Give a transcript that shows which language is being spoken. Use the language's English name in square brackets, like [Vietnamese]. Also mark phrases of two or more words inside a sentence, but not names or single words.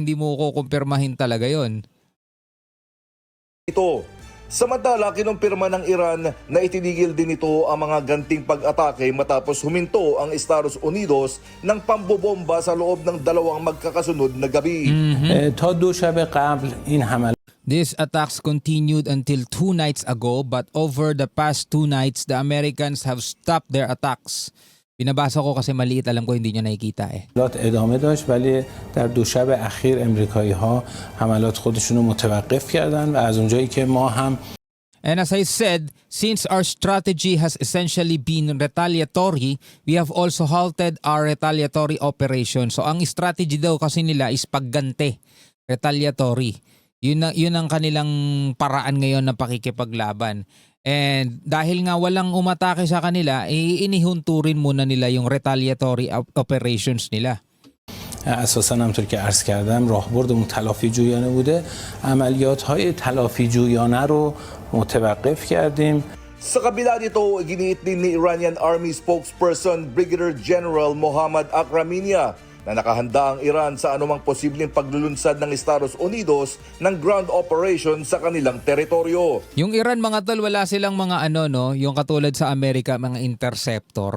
[Filipino] Hindi mo kukumpirmahin talaga yon. Ito. Samantala, kinumpirma ng Iran na itinigil din ito ang mga ganting pag-atake matapos huminto ang Estados Unidos ng pambobomba sa loob ng dalawang magkakasunod na gabi. [English] These attacks continued until 2 nights ago, but over the past 2 nights, the Americans have stopped their attacks. [Filipino] Binabasa ko kasi maliit, alam ko hindi nyo nakikita [Persian] ادامه داشت ولی در دو شب اخیر امریکایی‌ها حملات خودشون رو متوقف کردن و از اونجایی که ما هم [English] And as I said, since our strategy has essentially been retaliatory, we have also halted our retaliatory operation. [Filipino] So ang strategy daw kasi nila is pagganti, retaliatory. Yun ang kanilang paraan ngayon ng pakikipaglaban. And dahil nga walang umatake sa kanila, inihunturin muna nila yung [English] retaliatory operations [Filipino] nila. [Persian] اساسا همونطور که عرض کردم راهبردمون تلافی جویانه بوده عملیات‌های تلافی جویانه رو متوقف کردیم [Filipino] Sa kabila nito, iginiit din ni [English] Iranian Army spokesperson Brigadier General [Filipino] Mohammad Akraminia na nakahanda ang Iran sa anumang posibleng paglulunsad ng Estados Unidos ng [English] ground operation [Filipino] sa kanilang teritoryo. Yung Iran mga tol, wala silang mga yung katulad sa Amerika, mga interceptor.